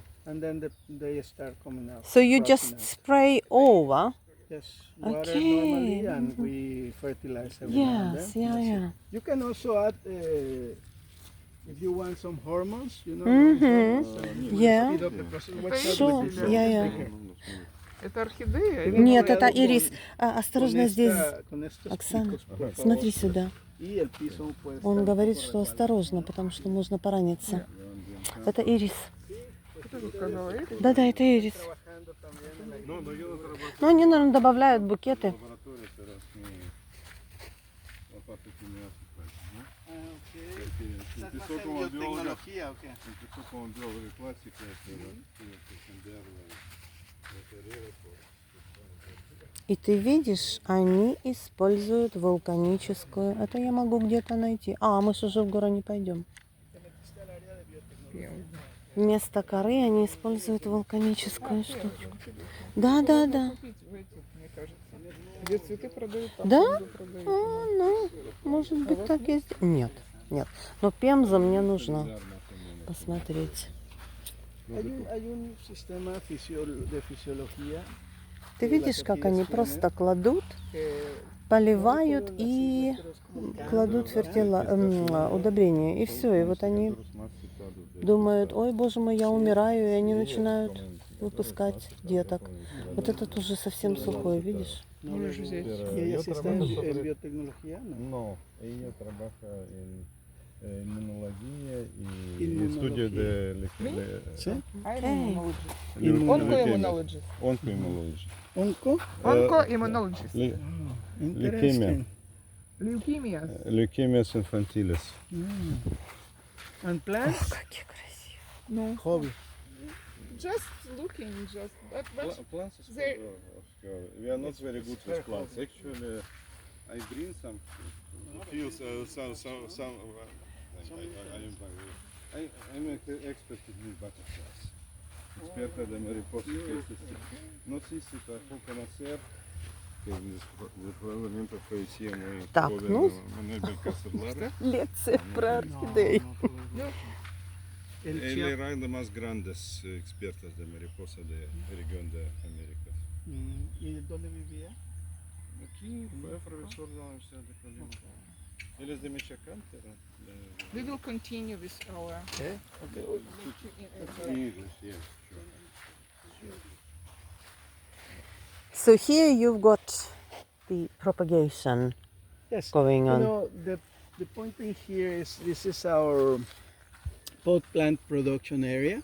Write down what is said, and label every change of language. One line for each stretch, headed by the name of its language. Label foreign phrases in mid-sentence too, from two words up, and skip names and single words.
English: And then they start coming out. So you sprouting just out. spray over? Yes, water Okay. normally, and we fertilize every now and Yes, then. yeah, That's it. yeah. You can also add, if you want some hormones, you know, Mhm. hormones, and you Yeah. speed up the process. What's up Sure, with this? yeah, yeah.
Russian: Это орхидея? или Нет, новая это лугон? ирис. А, осторожно здесь.
Spanish: Con estos
Russian: Оксана,
Spanish: picos, por favor.
Russian: смотри сюда.
Spanish: Y el piso puede
Russian: Он
Spanish: estar un
Russian: говорит,
Spanish: poco
Russian: что
Spanish: resbalado.
Russian: осторожно, потому что можно пораниться. Это ирис. Что ты сказала, Ирис? Да-да, это ирис.
Spanish: Trabajando también en la- No, no, yo no trabajo
Russian: Ну, они, наверное, добавляют
Spanish: en
Russian: букеты.
Spanish: laboratorio, pero es la parte que me hace falta, ¿no? Ah, ok. Porque ¿Estás más empezó en como bióloga, biotecnología o qué? empezó como bióloga clásica, pero tuve que cambiar la carrera por...
Russian: И ты видишь, они используют вулканическую. Это я могу где-то найти. А, мы же уже в гору не пойдем. Вместо коры они используют вулканическую штучку. Да, да, да. Купить в этих, мне кажется. Где цветы продают, там Да? пемзу продают. А, ну, может быть, так и сделать. Нет, нет. Но пемза мне нужно посмотреть.
Spanish: Hay un sistema de fisiología
Russian: Ты видишь, как они просто кладут, поливают и кладут удобрения. И все. И вот они думают, ой, боже мой, я умираю, и они начинают выпускать деток. Вот этот уже совсем сухой, видишь? Можешь взять.
Spanish: y ella sí está en biotecnología, ¿no? No, ella trabaja en inmunología y Inmunología. estudio de ¿Sí?
English: Onco-immunologist. oncoimmunology. Onco. Onco-immunologist. Interesting. Leukemia.
Spanish: Leukemias infantiles.
English: And plants?
Russian: Какие красивые.
English: No. Hobby. Just looking, just. But Plants is they- we are not very good with plants. Actually, I bring some few some. I'm an expert in butterflies.
Spanish: Experta de mariposas. No sé si trabajo conocer que probablemente conhecia muy
Russian: Так,
Spanish: joven
Russian: ну.
Spanish: Manuel Belcázar.
Russian: Лекция про орхидеи.
Spanish: El Él chia- era de más grandes expertos de mariposa de región de América. ¿Y dónde vivía?
Portuguese: Aqui é professor da Universidade de Colima. Ele é de Michoacán, pero...
English: We will continue with our English, yes, sure. So here you've got the propagation Yes. going You on. know, the point being here is this is our pot plant production area.